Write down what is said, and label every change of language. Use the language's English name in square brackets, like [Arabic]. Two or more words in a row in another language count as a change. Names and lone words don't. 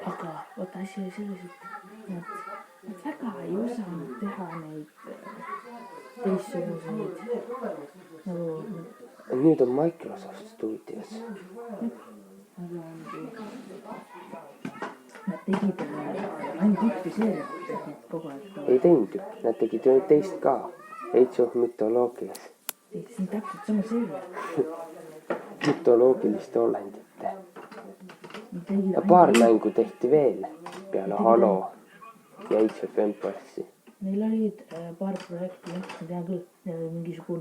[Estonian] Aga vaata asi oli selles, et nad väga ei osanud teha neid teistsuguseid nagu... Nüüd on Microsoft stuudios. Aga nad tegid ainult ühte seeriat kogu aeg. Ei teinud ju. Nad tegid ju teist ka. Age of Mythologias. See on täpselt sama seeria. Mütoloogiliste olendite. Ja paar mängu tehti veel peale Halo ja Age of Empires'i. Neil olid paar projekti, ma tean küll, neil oli mingisugune.